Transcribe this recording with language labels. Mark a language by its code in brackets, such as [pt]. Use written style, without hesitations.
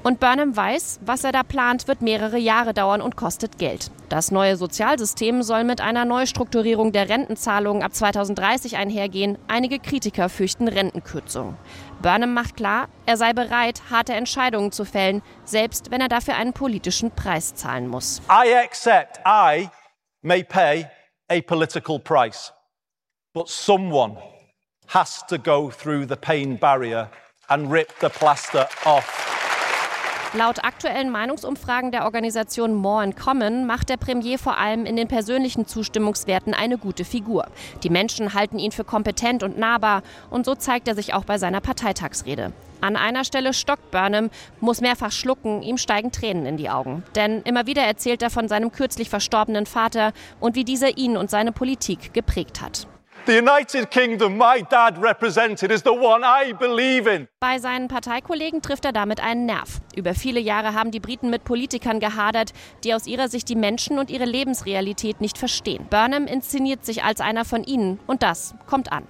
[de] Und Burnham weiß, was er da plant, wird mehrere Jahre dauern und kostet Geld. Das neue Sozialsystem soll mit einer Neustrukturierung der Rentenzahlungen ab 2030 einhergehen. Einige Kritiker fürchten Rentenkürzungen. Burnham macht klar, er sei bereit, harte Entscheidungen zu fällen, selbst wenn er dafür einen politischen Preis zahlen muss. [en] I accept I may pay a political price, but someone has to go through the pain barrier and rip the plaster off. [de] Laut aktuellen Meinungsumfragen der Organisation More in Common macht der Premier vor allem in den persönlichen Zustimmungswerten eine gute Figur. Die Menschen halten ihn für kompetent und nahbar und so zeigt er sich auch bei seiner Parteitagsrede. An einer Stelle stockt Burnham, muss mehrfach schlucken, ihm steigen Tränen in die Augen. Denn immer wieder erzählt er von seinem kürzlich verstorbenen Vater und wie dieser ihn und seine Politik geprägt hat. [en] The United Kingdom my dad represented is the one I believe in. [de] Bei seinen Parteikollegen trifft er damit einen Nerv. Über viele Jahre haben die Briten mit Politikern gehadert, die aus ihrer Sicht die Menschen und ihre Lebensrealität nicht verstehen. Burnham inszeniert sich als einer von ihnen und das kommt an.